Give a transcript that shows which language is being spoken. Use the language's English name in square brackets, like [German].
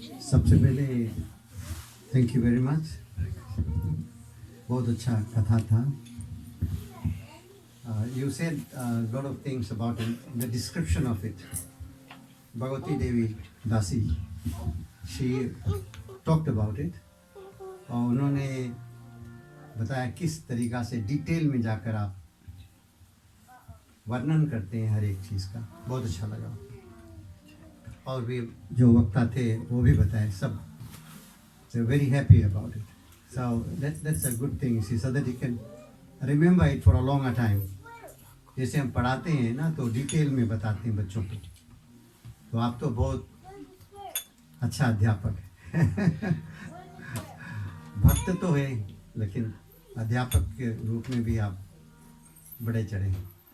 [Hindi] सबसे पहले [English] thank you very much, [Hindi] बहुत अच्छा कथा था। [English] You said a lot of things about it, the description of it. Bhagavati Devi Dasi, she talked about it. [Hindi] और उन्होंने बताया किस तरीक़ा से डिटेल में जाकर आप वर्णन करते हैं हर एक चीज़ का, बहुत अच्छा लगा। और भी जो वक्ता थे वो भी बताए सब, [English] so very happy about it. So that's a good thing, see, so that you can remember it for a longer time. [Hindi] जैसे हम पढ़ाते हैं ना तो डिटेल में बताते हैं बच्चों को, तो आप तो बहुत अच्छा अध्यापक है। भक्त तो है लेकिन अध्यापक के रूप में भी आप बड़े चढ़े हैं।